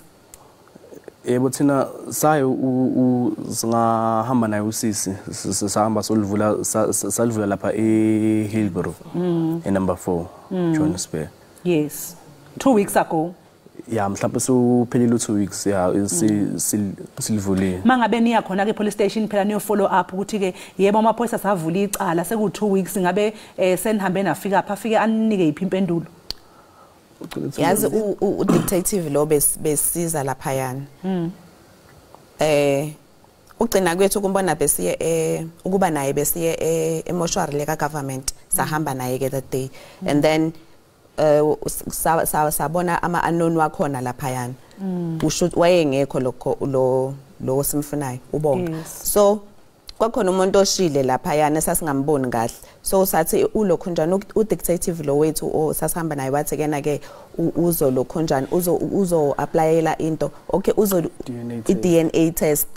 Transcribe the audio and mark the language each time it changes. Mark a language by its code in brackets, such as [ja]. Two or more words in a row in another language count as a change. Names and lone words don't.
[zu] Yebo thina sayo singahamba naye usisi sihamba salivula lapha eHillbrow number 4 Johannesburg. [en] Yes 2 weeks ago [zu] Yeah mhlawumbe suphelile 2 weeks silivulile mangabe niya khona ke [en] police station [zu] phela niyo [en] follow up [zu] ukuthi ke yebo amaphoyisa savula icala seku 2 weeks ngabe senihambe nafika apha afike aninike iphi impendulo yazi udetective lo besiza lapha yana ugcina kwethu kumbona besiye ukuba naye besiye emotionally leka government sahamba naye ke [en] that day and then [zu] sabona ama unknown wakhona lapha yana usho wayengekho lo simfunayo ubonga so kwakhona umuntu oshile lapha yana sasingamboni kahle so sathi ulokhunjana udetective lo wethu sasihamba naye wathi kena ke uzo lokhunjana uzo applyela into okay uzo i [en] DNA test